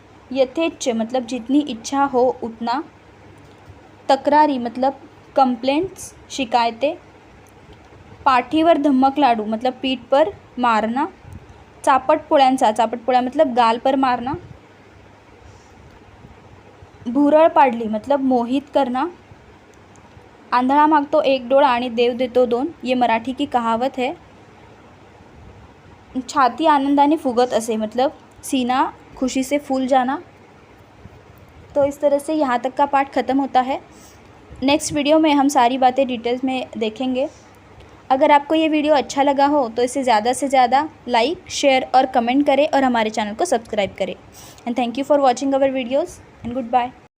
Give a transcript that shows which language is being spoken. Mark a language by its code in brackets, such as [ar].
[hi] यथेच्छ मतलब जितनी इच्छा हो उतना। तक्रारी मतलब कंप्लेंट्स, शिकायतें। [mr] पाठीवर धमक लाडू [hi] मतलब पीठ पर मारना। चापटपोळ्या मतलब गाल पर मारना। [mr] भुरळ पाडली [hi] मतलब मोहित करना। [mr] आंधळा मागतो एक डोळा आणि देव देतो दोन, [hi] ये मराठी की कहावत है। [mr] छाती आनंदाने फुगत असे [hi] मतलब सीना खुशी से फूल जाना। तो इस तरह से यहाँ तक का पार्ट ख़त्म होता है। नेक्स्ट वीडियो में हम सारी बातें डिटेल्स में देखेंगे। अगर आपको ये वीडियो अच्छा लगा हो तो इसे ज़्यादा से ज़्यादा लाइक, शेयर और कमेंट करें और हमारे चैनल को सब्सक्राइब करें। [en] And thank you for watching our videos and goodbye.